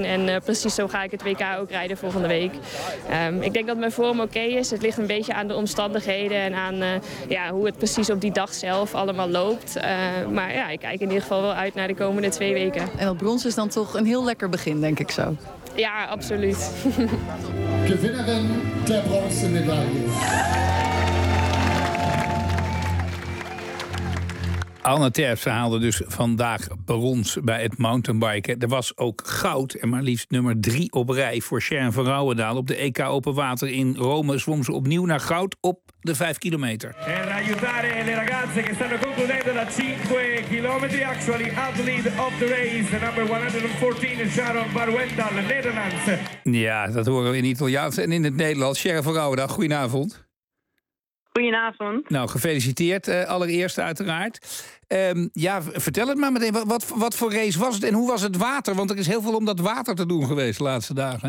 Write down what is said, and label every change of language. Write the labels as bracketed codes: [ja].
[nl] En precies zo ga ik het WK ook rijden volgende week. Ik denk dat mijn vorm oké is. Het ligt een beetje aan de omstandigheden en aan hoe het precies op die dag zelf allemaal loopt. Maar ik kijk in ieder geval wel uit naar de komende 2 weken. En dat brons is dan toch een heel lekker begin, denk ik zo. Ja, absoluut. [de] Gewinnerin der bronzen medaille. [nl] Anne Terpstra haalde dus vandaag brons bij het mountainbiken. Er was ook goud en maar liefst nummer 3 op rij voor Sharon van Rouwendaal. Op de EK Open Water in Rome zwom ze opnieuw naar goud op de 5 kilometer. [it] En aiutare le ragazze che stanno concludendo la 5 kilometer. [en] Actually, athlete of the race, number 114, Sharon van Rouwendaal, Nederlands. [nl] Ja, dat horen we in Italiaans en in het Nederlands. Sharon van Rouwendaal, goedenavond. Goedenavond. Nou, gefeliciteerd allereerst uiteraard. Vertel het maar meteen. Wat voor race was het en hoe was het water? Want er is heel veel om dat water te doen geweest de laatste dagen.